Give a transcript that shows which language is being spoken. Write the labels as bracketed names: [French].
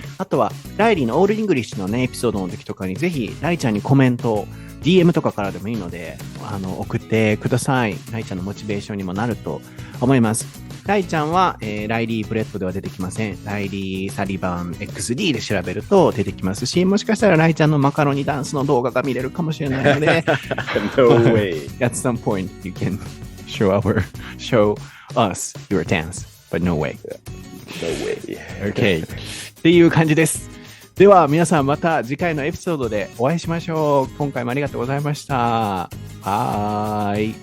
[Japanese] あとは、ライリーのオールイングリッシュのね、エピソードの時とかにぜひ、ライちゃんにコメントをDM とかからでもいいので、送ってください。ライちゃんのモチベーションにもなると思います。ライちゃんは、ライリー・ブレッドでは出てきません。ライリー・サリバン XD で調べると出てきますし、もしかしたらライちゃんのマカロニダンスの動画が見れるかもしれないので [English] No way. At some point you can show us your dance, but no way. No way. [Japanese] Okay. っていう感じです。では皆さんまた次回のエピソードでお会いしましょう。今回もありがとうございました。バイ。